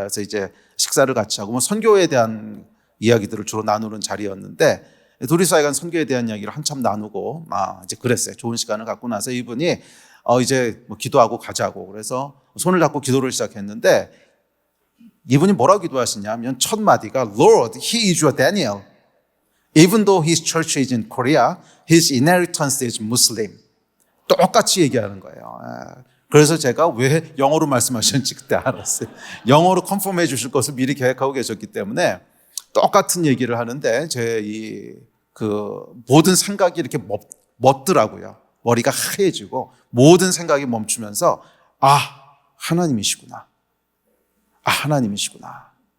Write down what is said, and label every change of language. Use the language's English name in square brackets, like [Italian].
[Korean] 그래서 이제 식사를 같이 하고 뭐 선교에 대한 이야기들을 주로 나누는 자리였는데 둘이서 하여간 선교에 대한 이야기를 한참 나누고 이제 그랬어요. 좋은 시간을 갖고 나서 이분이 이제 뭐 기도하고 가자고 그래서 손을 잡고 기도를 시작했는데 이분이 뭐라고 기도하시냐면 첫 마디가 [English] Lord, he is your Daniel. Even though his church is in Korea, his inheritance is Muslim. [Korean] 똑같이 얘기하는 거예요. 그래서 제가 왜 영어로 말씀하셨는지 그때 알았어요. 영어로 컨펌해 주실 것을 미리 계획하고 계셨기 때문에 똑같은 얘기를 하는데 제 그 모든 생각이 이렇게 멎더라고요. 머리가 하얘지고 모든 생각이 멈추면서 하나님이시구나. 하나님이시구나.